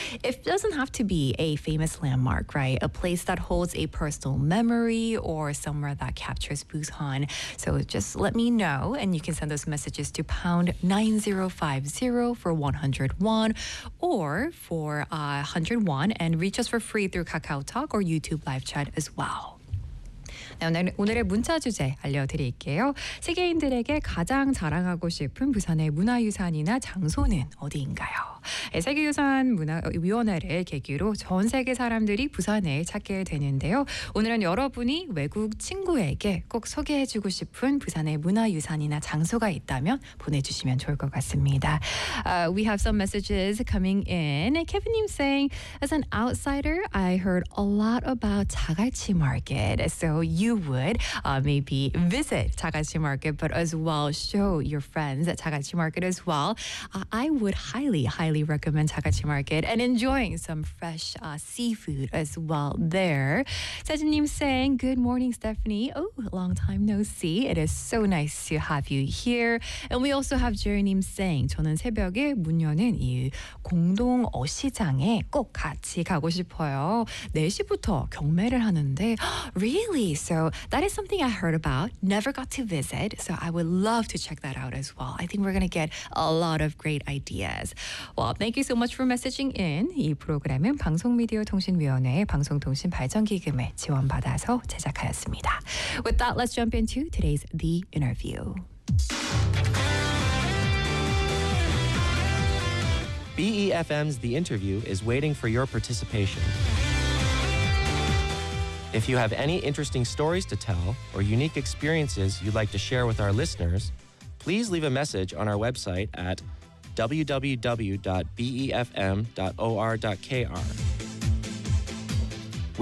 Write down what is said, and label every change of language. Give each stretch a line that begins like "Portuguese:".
English: It doesn't have to be a famous landmark, right? A place that holds a personal memory or somewhere that captures Busan. So just let me know, and you can send those messages to #905050 for 101 or for 101, and reach us for free through KakaoTalk or YouTube live chat as well.
Korean: 오늘의 문자 주제 알려드릴게요. 세계인들에게 가장 자랑하고 싶은 부산의 문화유산이나 장소는 어디인가요? 세계유산문화위원회를 계기로 전 세계 사람들이 부산에 찾게 되는데요. 오늘은 여러분이 외국 친구에게 꼭 소개해주고 싶은 부산의 문화유산이나 장소가 있다면 보내주시면 좋을 것 같습니다.
English: We have some messages coming in. Kevin Nim saying, as an outsider, I heard a lot about 자갈치 마켓. So you you would maybe visit Takachi Market, but as well show your friends at Takachi Market as well. I would highly, highly recommend Takachi Market and enjoying some fresh seafood as well there. Sejin-nim saying, good morning, Stephanie. Oh, long time no see. It is so nice to have you here. And we also have Jerry-nim saying,
Korean: 저는 새벽에 문 여는 이 공동 어시장에 꼭 같이 가고 싶어요. 4시부터 경매를 하는데.
English: Really? So that is something I heard about. Never got to visit. So I would love to check that out as well. I think we're going to get a lot of great ideas. Well, thank you so much for messaging in.
Korean: 이 프로그램은 방송미디어통신위원회의 방송통신발전기금에 지원받아서 제작하였습니다.
English: With that, let's jump into today's The Interview. BEFM's The Interview is waiting for your participation. If you have any interesting stories to tell or unique experiences you'd like to share with our listeners, please leave a message on our website at www.befm.or.kr.